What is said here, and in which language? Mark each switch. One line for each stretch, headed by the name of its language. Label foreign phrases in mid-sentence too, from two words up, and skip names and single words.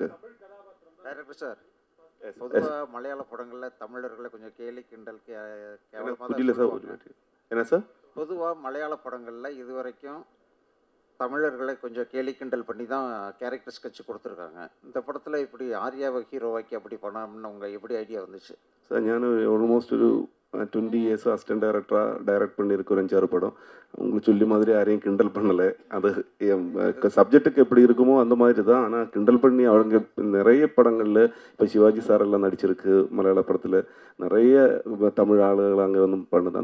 English: director sir,
Tamil: பொதுவாக மலையாள படங்களில் தமிழர்களை கொஞ்சம் கேலி கிண்டல் புரியல சார். என்ன சார்? பொதுவாக மலையாள படங்களில் இது வரைக்கும் தமிழர்களை கொஞ்சம் கேலி கிண்டல் பண்ணி தான்
English: character sketch
Tamil: கொடுத்துருக்காங்க. இந்த படத்தில் இப்படி ஆர்யாவை ஹீரோவாக்கி அப்படி பண்ணணும்னு உங்கள் எப்படி ஐடியா வந்துச்சு சார்?
Malayalam: ഞാൻ ഓൾമോസ്റ്റ് ഒരു
Tamil: 20 years
English: assistant director
Tamil: டைரக்ட் பண்ணியிருக்க ஒரு 5-6 படம். உங்களுக்கு சொல்லி மாதிரி யாரையும் கிண்டல் பண்ணலை. அது சப்ஜெக்ட்டுக்கு எப்படி இருக்குமோ அந்த மாதிரி தான். ஆனால் கிண்டல் பண்ணி அவங்க நிறைய படங்களில் இப்போ சிவாஜி சாரெல்லாம் நடிச்சிருக்கு. மலையாள படத்தில் நிறைய தமிழ் ஆளுகள் அங்கே வந்து பண்ணுது.